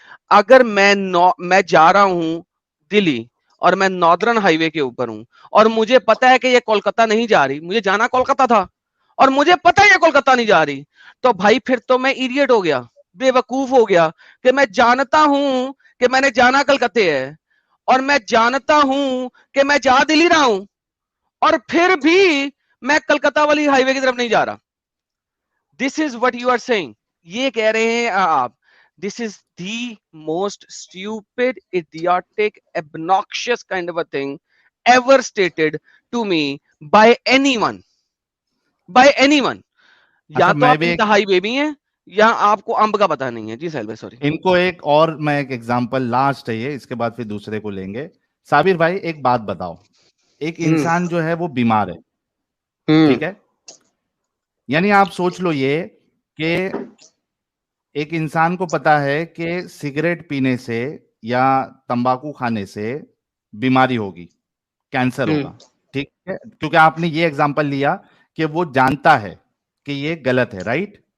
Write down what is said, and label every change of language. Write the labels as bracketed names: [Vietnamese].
[Urdu] اگر میں جا رہا ہوں دلی اور میں ناردرن ہائی وے کے اوپر ہوں اور مجھے پتا ہے کہ یہ کولکتہ نہیں جا رہی, مجھے جانا کولکتہ تھا اور مجھے پتا ہے یہ کولکتہ نہیں جا رہی, تو بھائی پھر تو میں ایڈیٹ ہو گیا, بے وقوف ہو گیا کہ میں جانتا ہوں کہ میں نے جانا کلکتے ہے اور میں جانتا ہوں کہ میں جا دلی رہا ہوں اور پھر بھی میں کلکتہ والی ہائی وے کی طرف نہیں جا رہا. [English] This is what you are seeing. [Urdu] یہ کہہ رہے ہیں آپ [English] this is the most stupid, idiotic, obnoxious kind of a thing ever stated to me by anyone. By anyone. [Urdu] یا تو آپ انتہائی بیبی ہیں یا آپ کو امب کا پتہ نہیں ہے. جی سہیل بھائی سوری. ان کو ایک اور میں ایک ایگزامپل لاسٹ ہے یہ, اس کے بعد پھر دوسرے کو لیں گے. صابر بھائی ایک بات بتاؤ, ایک انسان جو ہے وہ بیمار ہے, ٹھیک ہے, یعنی آپ سوچ لو یہ کہ ایک انسان کو پتا ہے کہ سگریٹ پینے سے یا تمباکو کھانے سے بیماری ہوگی, کینسر ہوگا, ٹھیک ہے, کیونکہ آپ نے یہ ایگزامپل لیا کہ وہ جانتا ہے کہ یہ غلط ہے, رائٹ؟